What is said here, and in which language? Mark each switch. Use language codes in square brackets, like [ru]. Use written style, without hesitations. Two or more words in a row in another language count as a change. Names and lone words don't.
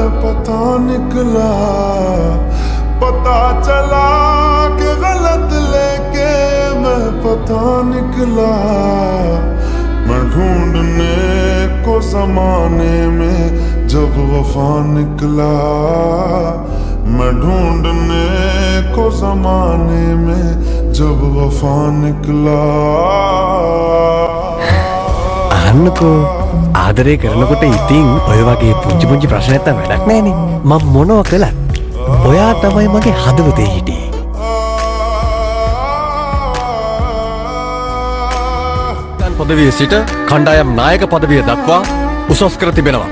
[hi] पता निकला, पता चला कि गलत लेके मैं पता निकला, मैं ढूंढने को जमाने में जब वफा निकला, मैं ढूंढने को जमाने में जब वफा निकला। [si] අහන්නකෝ ආදරේ කරනකොට ඉතින් ඔය වගේ පුංචි පුංචි ප්‍රශ්න නැත්තම් වැඩක් නැහැනේ. මම මොනවා කළත් ඔයා තමයි මගේ හදවතේ හිටියේ. පදවිය සිට කණ්ඩායම් නායක පදවිය දක්වා උසස් කර තිබෙනවා.